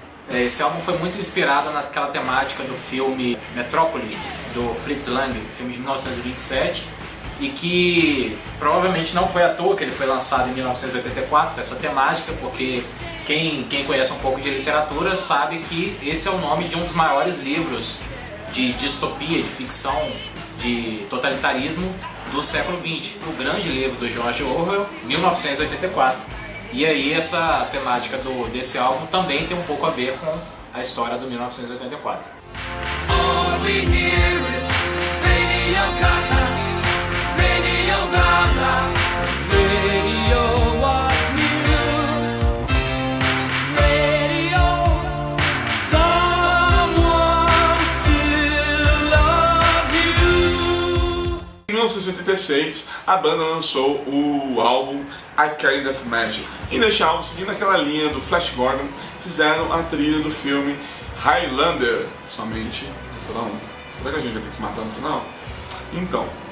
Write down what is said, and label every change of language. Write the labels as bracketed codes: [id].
[pt] Esse álbum foi muito inspirado naquela temática do filme Metrópolis, do Fritz Lang, filme de 1927, e que provavelmente não foi à toa que ele foi lançado em 1984, essa temática, porque quem conhece um pouco de literatura sabe que esse é o nome de um dos maiores livros de distopia, de ficção, de totalitarismo do século XX, o grande livro do George Orwell, 1984. E aí essa temática desse álbum também tem um pouco a ver com a história do 1984. [en] All we hear is Radio Gaga, Radio Gaga, Radio was new, Radio, someone still loves you. [pt] Em 1986, a banda lançou o álbum I Kind of Magic. E neste álbum, seguindo aquela linha do Flash Gordon, fizeram a trilha do filme Highlander. Somente. Será que a gente vai ter que se matar no final? Então.